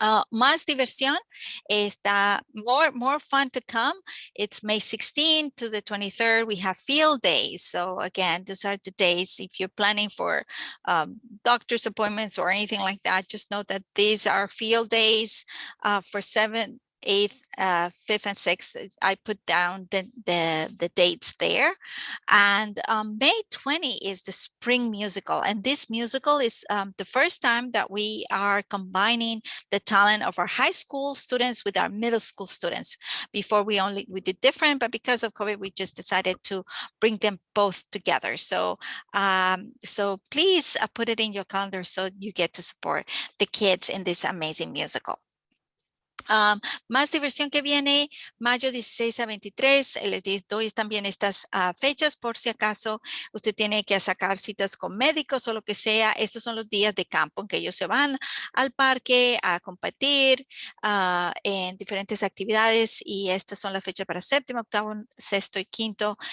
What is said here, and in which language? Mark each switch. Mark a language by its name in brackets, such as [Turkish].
[Spanish] Más diversión está [English] more fun to come. It's May 16th to the 23rd. We have field days. So again, those are the days if you're planning for doctor's appointments or anything like that, just know that these are field days for 7th, 8th, 5th, and 6th. I put down the dates there. And May 20 is the spring musical. And this musical is the first time that we are combining the talent of our high school students with our middle school students. Before we did different, but because of COVID, we just decided to bring them both together. So so please put it in your calendar so you get to support the kids in this amazing musical. [Spanish] Más diversión que viene, mayo 16 a 23, les doy también estas fechas por si acaso usted tiene que sacar citas con médicos o lo que sea. Estos son los días de campo en que ellos se van al parque a competir en diferentes actividades, y estas son las fechas para séptimo, octavo, sexto y quinto.